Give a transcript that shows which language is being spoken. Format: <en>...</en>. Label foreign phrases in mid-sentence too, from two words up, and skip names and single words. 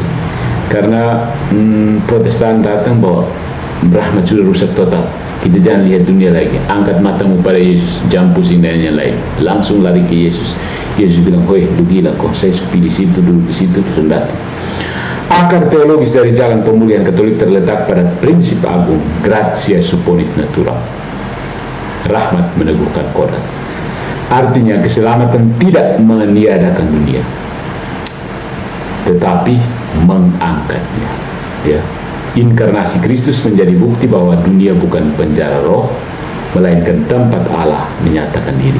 <id>Karena Protestan datang bahwa rahmat sudah rusak total, kita jangan lihat dunia lagi, angkat matamu pada Yesus, jangan pusing dan yang lain, langsung lari ke Yesus. Yesus bilang, hoi, lu gila kok, saya pilih situ, duduk di situ, terus datang. Akar teologis dari jalan pemulihan Katolik terletak pada prinsip agung</id> <la>gratia supponit natura.</la> <id>Rahmat meneguhkan kodrat. Artinya keselamatan tidak meniadakan dunia, tetapi mengangkatnya. Ya, inkarnasi Kristus menjadi bukti bahwa dunia bukan penjara roh, melainkan tempat Allah menyatakan diri.</id>